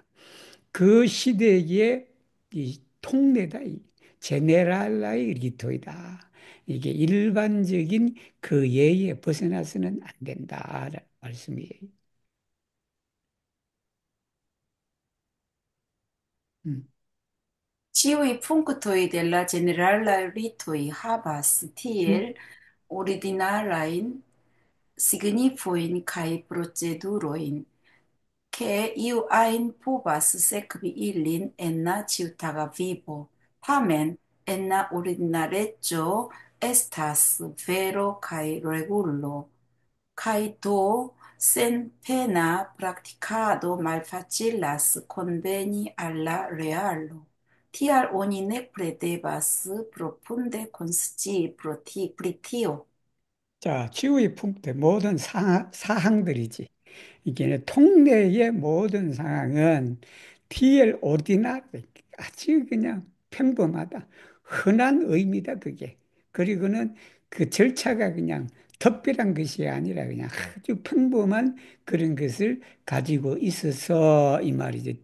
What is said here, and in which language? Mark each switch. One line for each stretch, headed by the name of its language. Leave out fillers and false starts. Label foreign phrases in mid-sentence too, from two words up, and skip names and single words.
Korean: 그 시대의 이 통례다. 이 제네랄라의 리토이다. 이게 일반적인 그 예에 벗어나서는 안 된다라는 말씀이에요. 음.
Esperanto: Ĉiuj punktoj de la ĝeneralaj ritoj havas 음. tiel ordinarajn signifojn kaj procedurojn, ke iu ajn povas sekvi ilin en la ĉiutaga vivo. Tamen, en la ordinareco estas vero kaj regulo, kaj do sen pena praktikado malfacilas konveni al la realo. Tial oni nepre devas profunde konscii pri tio.
Korean: 자, 치유의 풍토 모든 사항들이지. 이게 통례의 모든 상황은 TL 오디나리 아주 그냥 평범하다. 흔한 의미다 그게. 그리고는 그 절차가 그냥 특별한 것이 아니라 그냥 아주 평범한 그런 것을 가지고 있어서 이 말이죠.